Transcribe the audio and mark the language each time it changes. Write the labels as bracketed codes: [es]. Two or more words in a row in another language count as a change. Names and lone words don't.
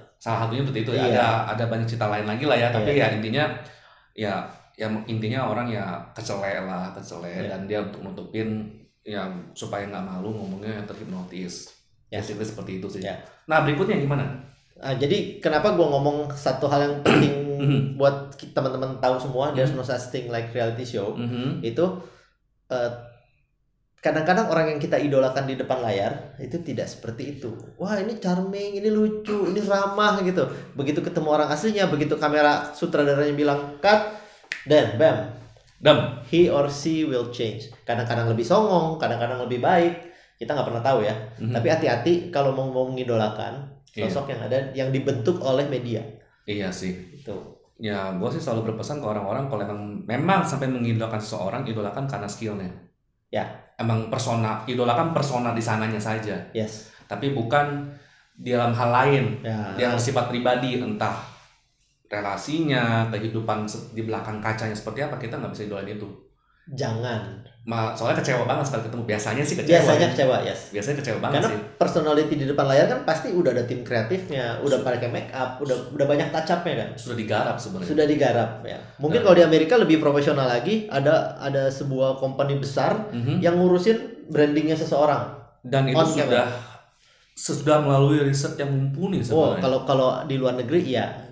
[id] Salah satunya seperti itu. Ada banyak cerita lain lagi lah ya. Tapi ya intinya orang ya kecele dan dia untuk nutupin ya supaya nggak malu ngomongnya terhipnotis. Basically seperti itu sih. Nah berikutnya gimana? Jadi kenapa gue ngomong satu hal yang penting buat teman-teman tahu semua, [en] there's no such thing like reality show. [id] Itu kadang-kadang orang yang kita idolakan di depan layar itu tidak seperti itu. Wah ini charming, ini lucu, ini ramah gitu. Begitu ketemu orang aslinya, begitu kamera sutradaranya bilang cut, dan bam, [en] he or she will change. [id] Kadang-kadang lebih songong, kadang-kadang lebih baik. Kita nggak pernah tahu ya. Tapi hati-hati kalau mau mengidolakan sosok yang ada yang dibentuk oleh media. Iya sih. Itu. Ya, gue sih selalu berpesan ke orang-orang kalau memang sampai mengidolakan seseorang, idolakan karena skillnya. Ya. Emang idolakan persona di sananya saja. Yes. Tapi bukan di dalam hal lain yang bersifat pribadi, entah relasinya, kehidupan di belakang kacanya seperti apa, kita nggak bisa idolain itu. Jangan. Soalnya kecewa banget sekali ketemu. Biasanya kecewa, yes. Biasanya kecewa banget. Karena personality di depan layar kan pasti udah ada tim kreatifnya, udah pakai [en] make up, [id] udah banyak [en] touch up- [id] nya kan. Sudah digarap sebenarnya. Sudah digarap ya. Mungkin kalau di Amerika lebih profesional lagi, ada sebuah company besar yang ngurusin brandingnya seseorang. Dan itu sudah melalui riset yang mumpuni sebenarnya. Kalau di luar negeri ya.